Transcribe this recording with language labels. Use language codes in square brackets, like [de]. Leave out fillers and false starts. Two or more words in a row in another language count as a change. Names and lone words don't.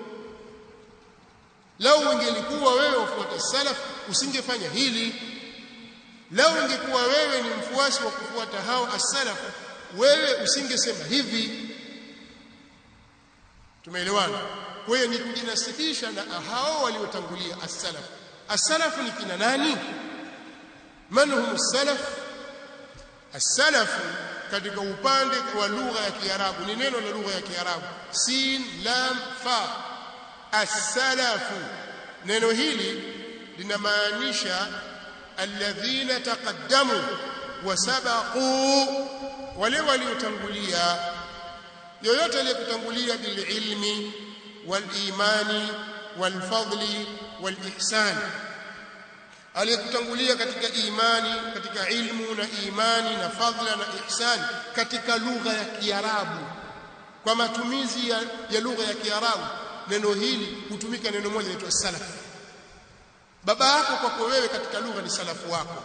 [sw] Lau ungelikuwa wewe ufuata salaf usingefanya hili. Lau ungekuwa wewe ni mfuasi wa kufuata hao as-salaf wewe usingesema hivi. Tumeelewana? Kwa hiyo ni kujinasibisha na hao waliotangulia as-salaf. As-salaf ni kina nani? [ar] من هم السلف? [sw] As-salaf katika upande wa lugha ya Kiarabu ni neno la lugha ya Kiarabu [ar] سين لام فاء. [sw] As-salafu, neno hili linamaanisha [ar] الذين تقدموا وسبقوا, [sw] wale waliotangulia. Yoyote aliyekutangulia [ar] بالعلم والإيمان والفضل والإحسان, [sw] aliyekutangulia katika imani, katika ilmu na imani na fadla na ihsan katika lugha ya Kiarabu. Kwa matumizi ya lugha ya Kiarabu neno hili hutumika neno moja linaitwa salaf. Baba yako kwako wewe katika lugha ni salafu wako.